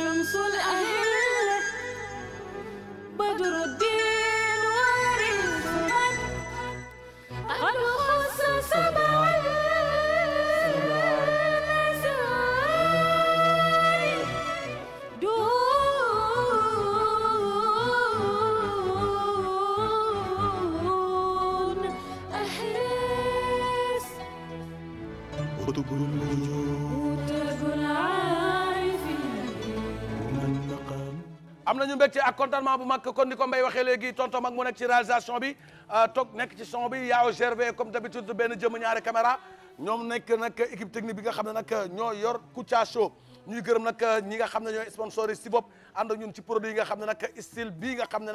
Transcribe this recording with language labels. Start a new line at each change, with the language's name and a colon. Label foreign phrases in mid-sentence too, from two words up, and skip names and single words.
Arabic: شمس الأهلة بدر الدين وارث من قد خص سبع المساني دون أحراس قطب النجوم وتاج العارفين ومن مقام
Wolof: am nañu mbégte ak contentement bu mag kon ni ko Mbaye waxee léegi tonton mag mu nekk ci réalisation bi toog nekk ci son bi yaaw gervé
French: comme d'habitude
Wolof: benn jëm ñaari caméra ñoom nekk nag
French: équipe technique
Wolof: bi nga xam ne nag ñoo yor Kouthia Show ñuy gërëm nag ñi nga xam ne ñooy sponsor yi si bopp ànd ak ñun ci produit yi nga xam ne nag style bii nga xam ne